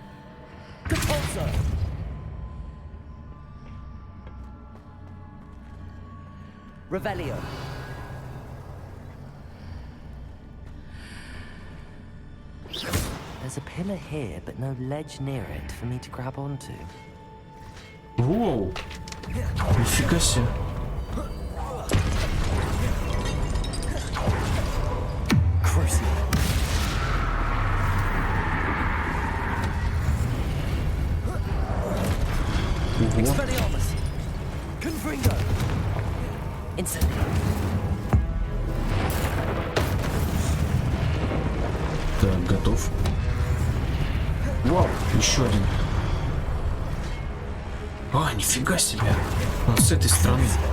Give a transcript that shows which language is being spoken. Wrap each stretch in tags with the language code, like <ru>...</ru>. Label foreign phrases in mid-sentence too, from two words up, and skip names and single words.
<ru>Revelio.</ru> <en>There's a pillar here, but no ledge near it for me to grab onto.</en> <ru>Воу! Нифига себе. Expelliarmus. Confringo. Instantly. Так, готов. Вау, еще один. А, нифига себе. Он с этой стороны.</ru>